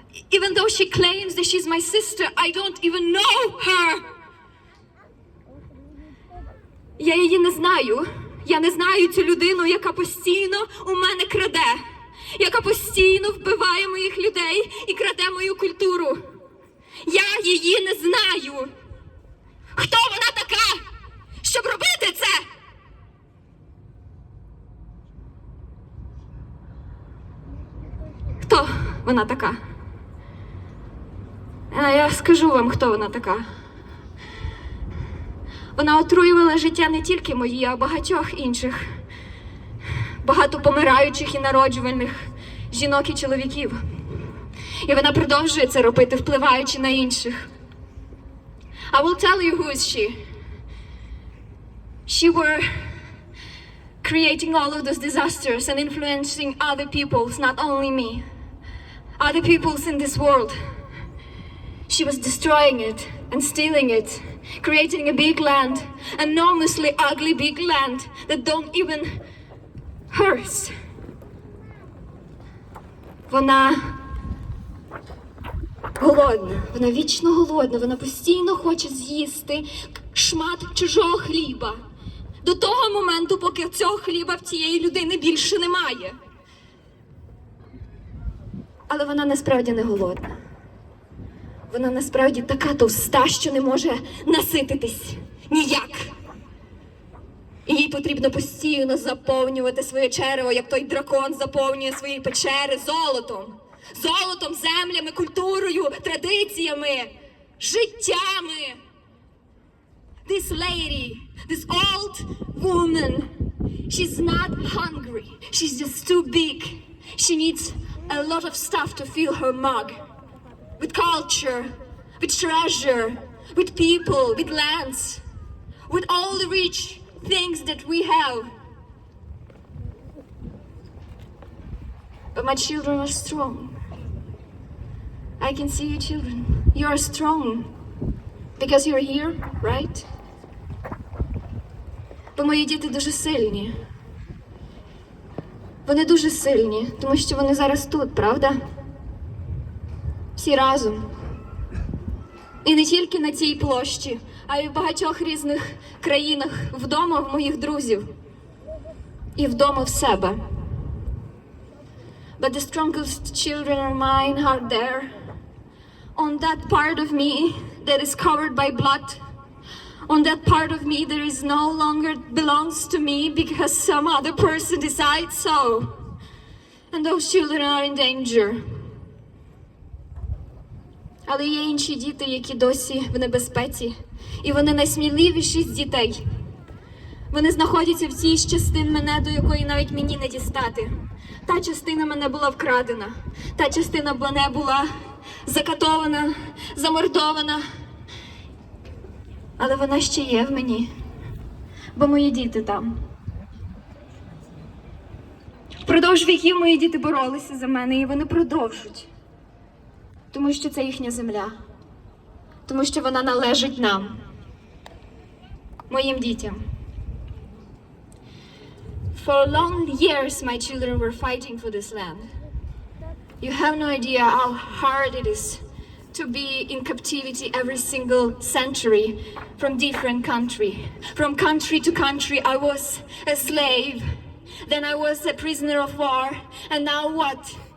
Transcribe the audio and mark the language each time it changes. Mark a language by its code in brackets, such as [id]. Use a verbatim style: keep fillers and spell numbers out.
[en] Even though she claims that she's my sister, I don't even know her. [uk] Я її не знаю. Я не знаю цю людину, яка постійно у мене краде, яка постійно вбиває моїх людей і краде мою культуру. Я її не знаю. Хто вона така, щоб робити це? Хто вона така? А я скажу вам, хто вона така. Вона отруювала життя не тільки моє, а багатьох інших. Багато помираючих і народжувальних жінок і чоловіків. І вона продовжує це робити, впливаючи на інших. [en] I will tell you who is she. She were creating all of those disasters and influencing other peoples, not only me. Other peoples in this world. She was destroying it and stealing it, creating a big land, enormously ugly big land that don't even hers. [uk] Вона голодна, вона вічно голодна, вона постійно хоче з'їсти шмат чужого хліба. До того моменту, поки цього хліба в цієї людини більше немає. Але вона насправді не голодна. Вона насправді така товста, що не може насититись ніяк. І їй потрібно постійно заповнювати своє черево, як той дракон заповнює свої печери золотом. Золотом, землями, культурою, традиціями, життями. [en] This lady, this old woman, she's not hungry. She's just too big. She needs a lot of stuff to fill her mug. With culture, with treasure, with people, with lands, with all the rich things that we have. But my children are strong. I can see you children. You are strong because you're here, right? [uk] Бо мої діти дуже сильні. Вони дуже сильні, тому що вони зараз тут, правда? Всі разом. І не тільки на цій площі, а й в багатьох різних країнах, вдома в моїх друзів і вдома в себе. [en] But the strongest children of mine are there, on that part of me that is covered by blood, on that part of me that is no longer belongs to me because some other person decides so. And those children are in danger. [uk] Але є інші діти, які досі в небезпеці, і вони найсміливіші з дітей. Вони знаходяться в тій частині мене, до якої навіть мені не дістати. Та частина мене була вкрадена, та частина мене була закатована, замордована. Але вона ще є в мені, бо мої діти там. Впродовж віків мої діти боролися за мене, і вони продовжують. Тому що це їхня земля. Тому що вона належить нам. Моїм дітям. [en] For long years, my children were fighting for this land. You have no idea how hard it is to be in captivity every single century from different country. From country to country, I was a slave. Then I was a prisoner of war. And now what?